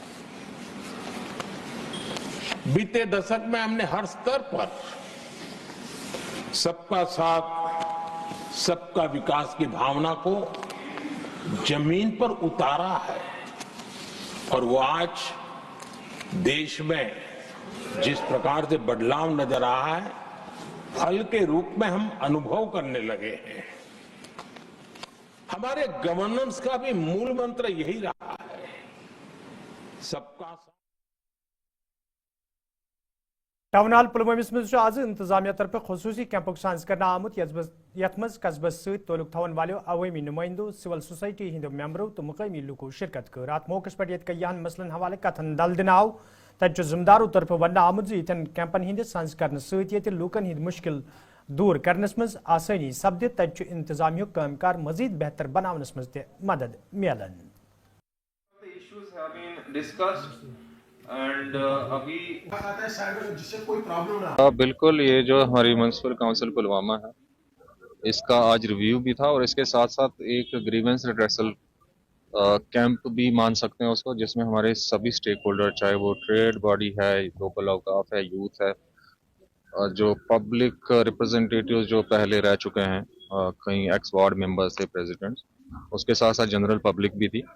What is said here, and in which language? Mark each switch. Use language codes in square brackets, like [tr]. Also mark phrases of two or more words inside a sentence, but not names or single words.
[hi] बीते दशक में हमने हर स्तर पर सबका साथ, सबका विकास की भावना को जमीन पर उतारा है, और वो आज देश में जिस प्रकार से बदलाव नजर आ रहा है, फल के रूप में हम अनुभव करने लगे हैं। हमारे गवर्नेंस का भी मूल मंत्र यही रहा है, सबका [ks] टाउन हॉल पुलवामिस मज आज इंतजामिया तरफ खसूसी कैंपक साज कर आमुत यथ मज कस्बस सत ताल्लुक थवन वालों अवामी नुमाइंदों [en] civil society [ks] हिंद मेंबरों तो मुकामी लूकों शिरकत कर अत मौके पर ये कयान मसलन हवाले कथन दल दिन आव तत जिम्मेदारों तरफ वन आमुत यन कैंपन हंद साज कर सत लूकन हंद मुश्किल दूर करनस मज आसानी सपद तत इंतजामिया कामकार मजीद बेहतर बनावनस मज मदद मिलन। [hi] बिल्कुल, ये जो हमारी [en] municipal council [hi] पुलवामा है इसका आज रिव्यू भी था और इसके साथ साथ एक [en] grievance redressal camp [hi] भी मान सकते हैं उसको, जिसमें हमारे सभी [en] stake holder, [hi] चाहे वो [en] trade body [hi] है, लोकल औकाफ है, यूथ है, जो [en] public representatives [hi] जो पहले रह चुके हैं, कई [en] ex ward members [hi] थे, प्रेसिडेंट्स, उसके साथ साथ [en] general public [hi] भी थी।